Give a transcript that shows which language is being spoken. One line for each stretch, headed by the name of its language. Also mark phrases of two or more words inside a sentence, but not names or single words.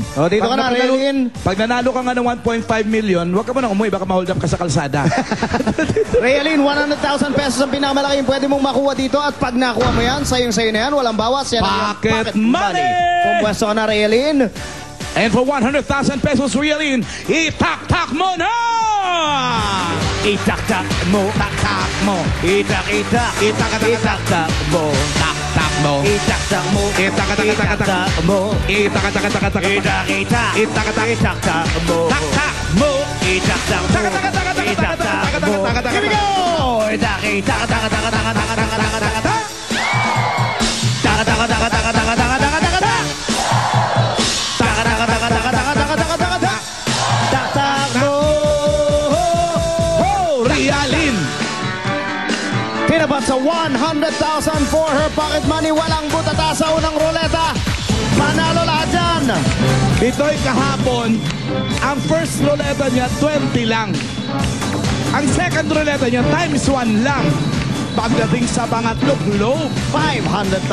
Filipino: O, dito ka na, Rialin. Pag nanalo ka nga ng 1.5 million, huwag ka mo nang umuwi, baka ma-hold up ka sa kalsada. Rialin, 100,000 pesos ang pinakamalaking pwede mong makuha dito at pag nakuha mo yan, sayong-sayo na yan, walang bawas. Yan ang
English: Pocket money!
Filipino: Pumwesto ka na, Rialin.
English: And for 100,000 pesos,
Filipino: Rialin, itak-tak mo na! Itak-tak mo. Tak-tak mo. Itak-itak. Itak-tak mo. Tak-tak mo. Itak-tak mo. Itak-tak mo. Itak-tak. Itak-tak. Itak-itak. Itak-tak mo. Tak-tak mo. Itak-tak mo. Itak-tak mo.
English: Here we go!
Filipino: Itak-itak. Tak-tak-tak-tak-tak-tak-tak-tak-tak. Tak-tak-tak-tak-tak-tak-tak-tak-tak. Tak-tak-tak-tak-tak-tak-tak-tak-tak. Tak-tak mo. Rialin. Tinapat sa 100,000
English: for her pocket money.
Filipino: Walang butata sa unang ruleta. Panalo lahat dyan. Bitoy, kahapon, ang first ruleta niya, 20 lang. Ang second ruleta niya, times 1 lang. Pagdating sa pangatlo, globe. 500,000.